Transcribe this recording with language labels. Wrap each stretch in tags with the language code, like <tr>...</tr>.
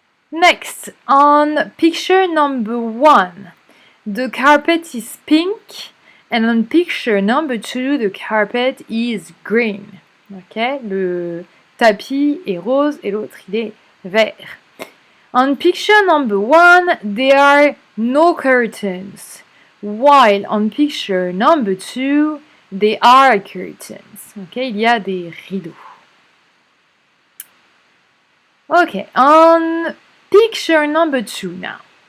<en>Next, on picture number 1, the carpet is pink. And on picture number 2, the carpet is green. Ok?</en> <fr>Le tapis est rose et l'autre il est vert.</fr> <en>On picture number 1, there are no curtains. While on picture number 2, there are curtains.</en> <fr>Okay, il y a des rideaux.</fr> <en>Okay, on picture number 2 now.</en>